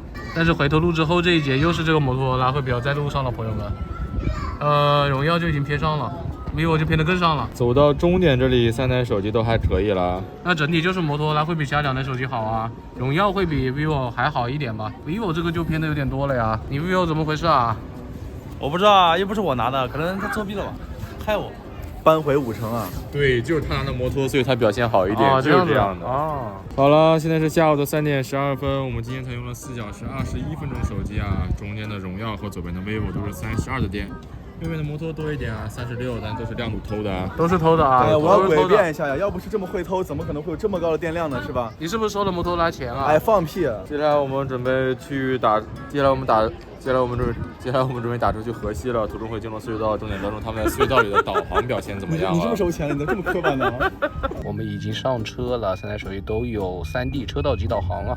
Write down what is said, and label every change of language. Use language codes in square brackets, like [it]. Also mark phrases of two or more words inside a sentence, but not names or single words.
[zh] 但是回頭路之後這一節又是這個摩托羅拉會比較在路上了，朋友們。榮耀就已經偏上了 ，vivo 就偏得更上了。走到終點這裡，3台手機都還可以了。那整體就是摩托羅拉會比其他兩台手機好啊，榮耀會比 vivo 還好一點吧 ，vivo 這個就偏得有點多了呀。你 vivo 怎麼回事啊？我不知道啊，又不是我拿的，可能他作弊了吧。害我扳回5成啊！对，就是他拿的摩托，所以他表現好一点，就是這樣的。啊，好了，現在是下午的3點12分，我們今天才用了4小時21分鐘手機啊，中間的榮耀和左邊的 vivo 都是32的電，右邊的摩托多一點啊，36，但都是亮度偷的啊，都是偷的啊。哎，我要詭辯一下呀，要不是這麼會偷，怎麼可能會有這麼高的電量呢？是吧？你是不是收了摩托羅拉錢啊？哎，放屁！接下來我們準備去打，接下來我們準備打車去河西了，途中會經過隧道，重點關注他們在隧道裡的導航表現怎麼樣。你這麼收錢，你能這麼刻板呢？我們已經上車了，3台手機都有3D 車道級導航了。